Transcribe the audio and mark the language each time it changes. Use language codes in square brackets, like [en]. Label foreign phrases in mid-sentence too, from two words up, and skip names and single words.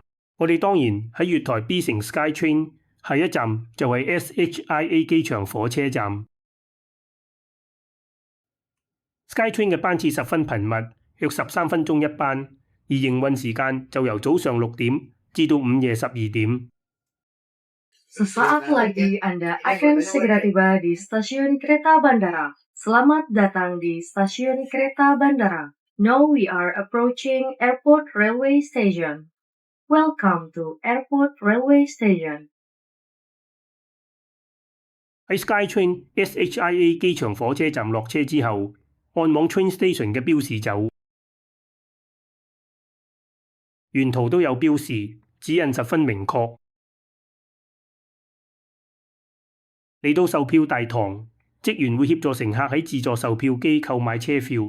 [yue] 我哋當然喺月台 B 乘 SkyTrain， 下一站就係 SHIA 機場火車站。SkyTrain 嘅班次十分頻密，約13分鐘一班，而營運時間就由早上6點至到午夜12點。 [id] Sesaat lagi Anda akan segera tiba di stasiun kereta bandara. Selamat datang di stasiun kereta bandara. [en] Now we are approaching Airport Railway Station. Welcome to Airport Railway Station. [yue] 喺 SkyTrain SHIA 機場火車站落車之後，按往 [en] Train Station [yue] 嘅標示走，沿途都有標示，指引十分明確。嚟到售票大堂，職員會協助乘客喺自助售票機購買車票。